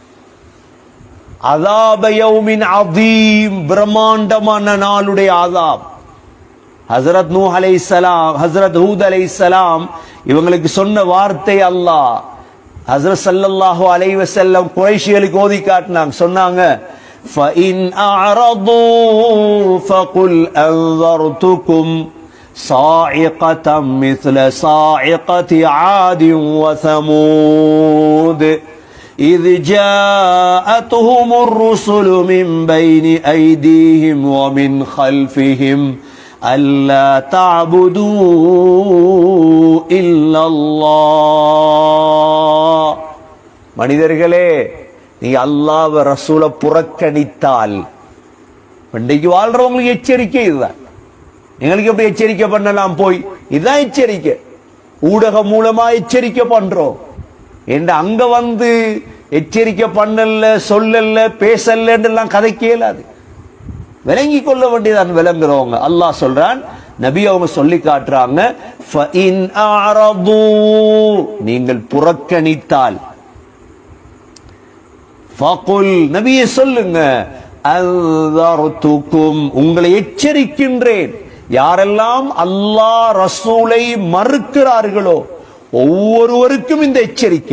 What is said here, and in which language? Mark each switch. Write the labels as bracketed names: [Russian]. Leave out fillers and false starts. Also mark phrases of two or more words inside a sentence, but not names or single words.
[Arabic] عذاب يوم عظيم, [Tamil] பிரம்மாண்டமான நாளுடைய ஆதாப். ஹஸ்ரத் நூஹ் அலைஹிஸ்ஸலாம், ஹஸ்ரத் ஹூத் அலைஹிஸ்ஸலாம் இவங்களுக்கு சொன்ன வார்த்தை அல்லாஹ் ஹஸ்ரத் [Arabic] صلى الله عليه وسلم [Tamil] குறைஷிகளுக்கு ஓதி காட்டினாங்க. சொன்னாங்க, [Arabic] فَإِنْ أَعْرَضُوا فَقُلْ أَنذَرْتُكُمْ صَاعِقَةً مِثْلَ صَاعِقَةِ عَادٍ وَثَمُودَ إِذْ جَاءَتْهُمُ الرُّسُلُ مِنْ بَيْنِ أَيْدِيهِمْ وَمِنْ خَلْفِهِمْ أَلَّا تَعْبُدُوا إِلَّا اللَّهَ. [Tamil] மனிதர்களே, நீங்க அல்லாஹ்வை ரசூலை புறக்கணித்தால், இன்றைக்கு வாழ்றவங்களுக்கு எச்சரிக்கை இதுதான். எங்களுக்கு எப்படி எச்சரிக்கை பண்ணலாம்? போய் இதுதான் எச்சரிக்கை. ஊடகம் மூலமா எச்சரிக்கை பண்றோம். என்ற அங்க வந்து எச்சரிக்கை பண்ணல, சொல்லல, பேசல எல்லாம் கதை கேளாது. விளங்கி கொள்ள வேண்டியதான் விளங்குறவங்க. அல்லாஹ் சொல்றான், நபி அவங்க சொல்லி காட்டுறாங்க, [Arabic] فَإِنْ أَعْرَضُوا [Tamil] நீங்கள் புறக்கணித்தால், فَقُلْ நபியே சொல்லுங்க, أَنذَرْتُكُمْ உங்களை எச்சரிக்கின்றேன். யாரெல்லாம் அல்லாஹ் ரசூலை மறுக்கிறார்களோ ஒவ்வொருவருக்கும் இந்த எச்சரிக்கை.